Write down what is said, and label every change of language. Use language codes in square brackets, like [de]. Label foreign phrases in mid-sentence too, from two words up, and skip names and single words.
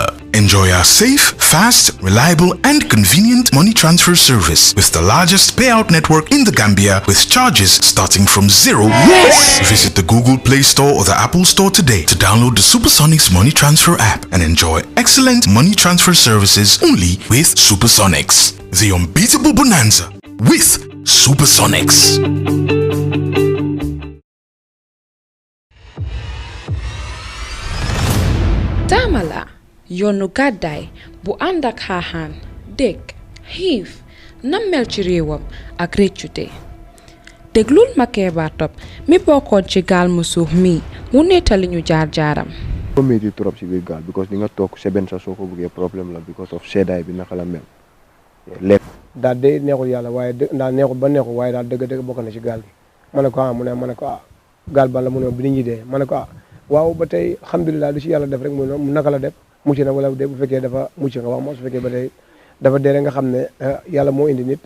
[en] Enjoy our safe, fast, reliable and convenient money transfer service with the largest payout network in the Gambia with charges starting from $0. Yes! Visit the Google Play Store or the Apple Store today to download the Supersonics Money Transfer app and enjoy excellent money transfer services only with Supersonics. The unbeatable bonanza with Supersonics. [wo] Tamala yoonu gàddaay bu ànd ak xaaxaan dégg xiif nammel ci réewam ak réccute déglul ma Keba Top mi bokkoon ci gaal mu suuf mi mu nettali ñu jaar-jaaram. ko métti trop ci biir gaal because di nga toog seben sa soo ko bëggee problème la [en] because of [wo] seddaay bi naka la mel lépp daal de neexul yàlla waaye daal neexul ba neexul waaye daal dëgg-dëgg bokk na ci gaal gi ma ne ko mu ne ma ne ko gaal ban la mu ne bi ñu dee ma ne ko waaw ba tey alhamdulilah lu ci yàlla def rek mu naka la def mucc na wala de bu fekkee dafa mucc nga wax moo su fekkee ba tey dafa dee nga xam ne yàlla moo indi nit.